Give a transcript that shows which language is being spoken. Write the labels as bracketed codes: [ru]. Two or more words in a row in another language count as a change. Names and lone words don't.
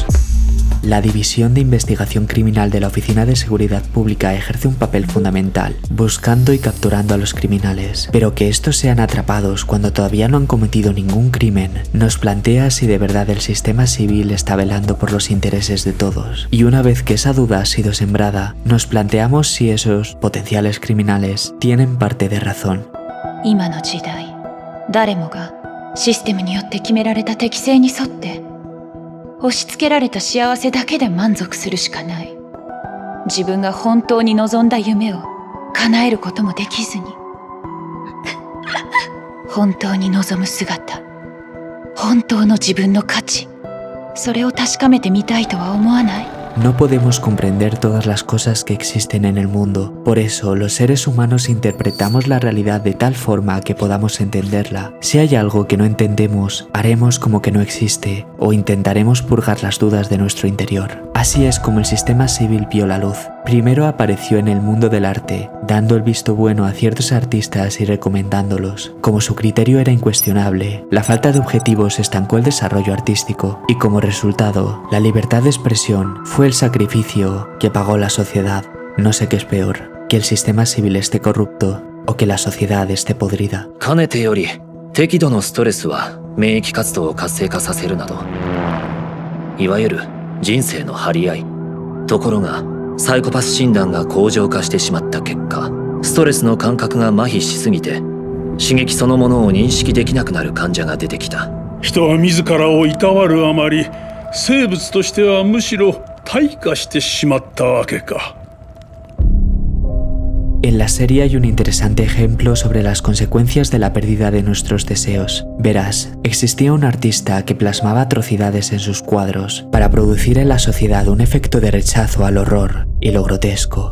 [es] La División de Investigación Criminal de la Oficina de Seguridad Pública ejerce un papel fundamental, buscando y capturando a los criminales. Pero que estos sean atrapados cuando todavía no han cometido ningún crimen, nos plantea si de verdad el sistema civil está velando por los intereses de todos. Y una vez que esa duda ha sido sembrada, nos planteamos si esos potenciales criminales tienen parte de razón. [ja] 今の時代、誰もがシステムによって決められた適性に沿って押し付けられた幸せだけで満足するしかない。自分が本当に望んだ夢を叶えることもできずに、本当に望む姿、本当の自分の価値、それを確かめてみたいとは思わない。 [es] No podemos comprender todas las cosas que existen en el mundo. Por eso, los seres humanos interpretamos la realidad de tal forma que podamos entenderla. Si hay algo que no entendemos, haremos como que no existe o intentaremos purgar las dudas de nuestro interior. Así es como el sistema civil vio la luz. Primero apareció en el mundo del arte, dando el visto bueno a ciertos artistas y recomendándolos. Como su criterio era incuestionable, la falta de objetivos estancó el desarrollo artístico y como resultado, la libertad de expresión fue el sacrificio que pagó la sociedad. No sé qué es peor, que el sistema civil esté corrupto o que la sociedad esté podrida. [ja] かねてより適度のストレスは免疫活動を活性化させるなど、いわゆる人生の張り合い。ところがサイコパス診断が向上化してしまった結果、ストレスの感覚が麻痺しすぎて刺激そのものを認識できなくなる患者が出てきた。人は自らをいたわるあまり、生物としてはむしろ退化してしまったわけか。 [es] En la serie hay un interesante ejemplo sobre las consecuencias de la pérdida de nuestros deseos. Verás, existía un artista que plasmaba atrocidades en sus cuadros para producir en la sociedad un efecto de rechazo al horror y lo grotesco.